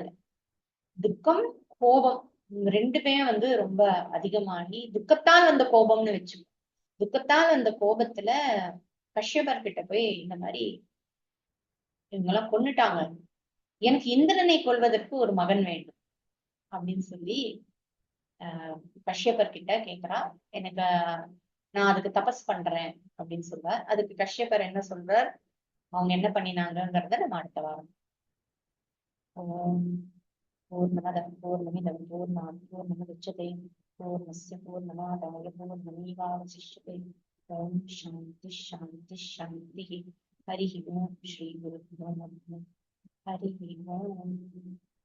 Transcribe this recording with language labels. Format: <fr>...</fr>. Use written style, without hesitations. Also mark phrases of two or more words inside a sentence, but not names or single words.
<ta>துக்கம், கோபம் ரெண்டுமே வந்து ரொம்ப அதிகமாகி துக்கத்தால் வந்த கோபம்னு வச்சு, துக்கத்தால் அந்த கோபத்துல கஷ்யபர் கிட்ட போய் இந்த மாதிரி இவங்கெல்லாம் கொன்னுட்டாங்க, எனக்கு இந்திரனை கொல்வதற்கு ஒரு மகன் வேண்டும் அப்படின்னு சொல்லி கஷ்யபர் கிட்ட கேக்குறா. எனக்கு நான் அதுக்கு தபஸ் பண்றேன் அப்படின்னு சொல்றார். அதுக்கு கஷ்யபர் என்ன சொல்றார், அவங்க என்ன பண்ணினாங்கிறத நம்ம அடுத்த வாரம்.</ta> <sa>पूर्णमदः पूर्णमिदं पूर्णात् पूर्णमुदच्यते पूर्णस्य पूर्णमादाय पूर्णमेवावशिष्यते. ॐ शान्तिः शान्तिः शान्तिः. हरि ॐ श्री குருभ्यो नमः. हरि ॐ.</sa>